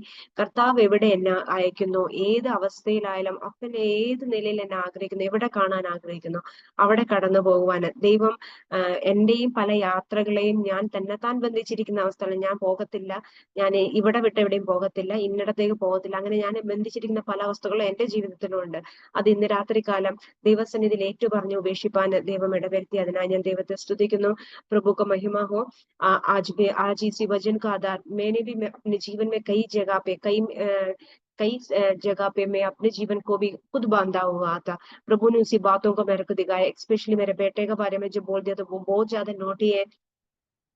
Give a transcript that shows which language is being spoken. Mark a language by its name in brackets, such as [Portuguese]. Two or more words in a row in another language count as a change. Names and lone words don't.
[Malayalam] കർത്താവ് എവിടെ എന്നെ അയക്കുന്നു, ഏത് അവസ്ഥയിലായാലും അപ്പൻ ഏത് നിലയിൽ എന്നെ ആഗ്രഹിക്കുന്നു, എവിടെ കാണാൻ ആഗ്രഹിക്കുന്നു അവിടെ കടന്നു പോകുവാന് ദൈവം എന്റെയും പല യാത്രകളെയും ഞാൻ തന്നെത്താൻ ബന്ധിച്ചിരിക്കുന്ന അവസ്ഥകൾ, ഞാൻ പോകത്തില്ല, ഞാൻ ഇവിടെ വിട്ട് എവിടെയും പോകത്തില്ല, ഇന്നിടത്തേക്ക് പോകത്തില്ല, അങ്ങനെ ഞാൻ ബന്ധിച്ചിരിക്കുന്ന പല അവസ്ഥകളും എന്റെ ജീവിതത്തിലും ഉണ്ട്. അത് ഇന്ന് രാത്രികാലം ദൈവസന്നിധിയിൽ ഏറ്റുപറഞ്ഞ് ഉപേക്ഷിപ്പാൻ ദൈവം ഇടവരുത്തി. അതിനായി ഞാൻ ദൈവത്തെ സ്തുതിക്കുന്നു. [Hindi] प्रभु का महिमा हो। आज इसी वचन का आधार मैंने भी अपने जीवन में कई जगह पे मैं अपने जीवन को भी खुद बांधा हुआ था। प्रभु ने उसी बातों को मेरे को दिखाया। स्पेशली मेरे बेटे के बारे में जो बोल दिया तो वो बहुत ज्यादा नोटी है।